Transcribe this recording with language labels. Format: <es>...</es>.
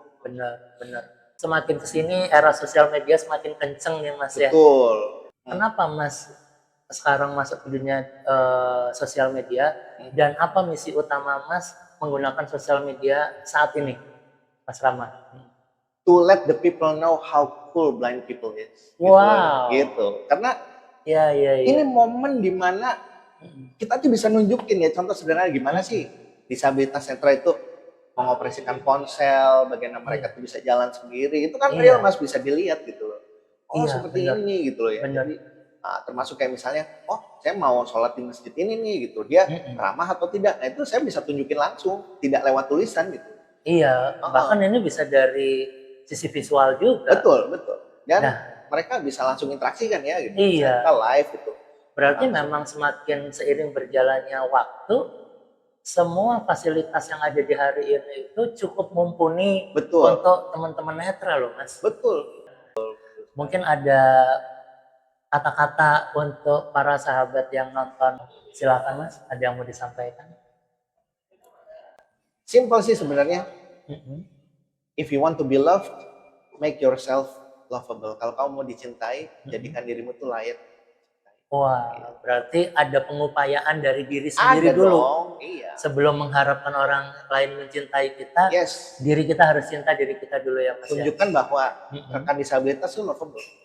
<id>Benar. Semakin kesini era sosial media semakin kenceng ya Mas ya. Betul. Kenapa Mas sekarang masuk ke dunia sosial media dan apa misi utama Mas menggunakan sosial media saat ini, Mas Rama?</id> <en>To let the people know how cool blind people is. Wow.</en> <id>Gitu. Karena Iya. ini momen dimana kita tuh bisa nunjukin ya, contoh sederhana gimana sih disabilitas netra itu mengoperasikan ponsel, bagaimana mereka tuh bisa jalan sendiri, itu kan real Mas, bisa dilihat gitu loh. Seperti ini gitu loh ya. Jadi termasuk kayak misalnya, saya mau sholat di masjid ini nih gitu, dia ramah atau tidak, nah itu saya bisa tunjukin langsung, tidak lewat tulisan gitu. Iya, bahkan ini bisa dari sisi visual juga. Betul. Dan mereka bisa langsung interaksi kan ya, gitu. Iya. Kita live gitu. Berarti memang semakin seiring berjalannya waktu, semua fasilitas yang ada di hari ini itu cukup mumpuni untuk teman-teman netra loh Mas. Betul. Mungkin ada kata-kata untuk para sahabat yang nonton, silakan Mas, ada yang mau disampaikan? Simple sih sebenarnya.</id> <en>If you want to be loved, make yourself lovable.</en> <id>Kalau kamu mau dicintai, jadikan dirimu tuh layak. Wah, berarti ada pengupayaan dari diri sendiri dulu. Dong, iya. Sebelum mengharapkan orang lain mencintai kita, diri kita harus cinta diri kita dulu ya Mas. Tunjukkan bahwa rekan disabilitas itu lovable.</id>